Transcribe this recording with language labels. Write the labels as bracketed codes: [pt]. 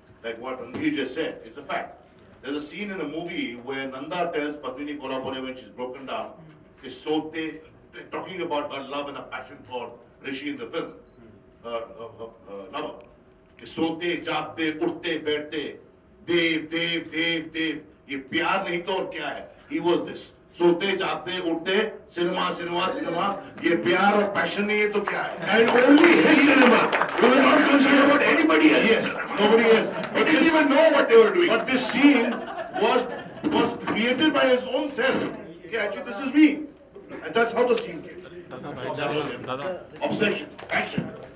[en] Like what Randhir just said, it's a fact. There's a scene in the movie where Nanda tells Padmini Kolhapure when she's broken down, is Sote, talking about her love and her passion for Rishi in the film, lover. [hi] Sote, jaagte, utte, baithte, [en] Dev, Dev, Dev, Dev. [hi] ये प्यार नहीं तो और क्या है? [en] He was this. [hi] सोते जाते उठते सिनेमा सिनेमा सिनेमा ये प्यार और पैशन नहीं है तो क्या है? [en] And only his cinema. We were not concerned about anybody else. Yes, nobody else. He didn't even know what they were doing. But this scene was created by his own self. Okay, actually this is me. And that's how the scene came. That was it. Obsession, action.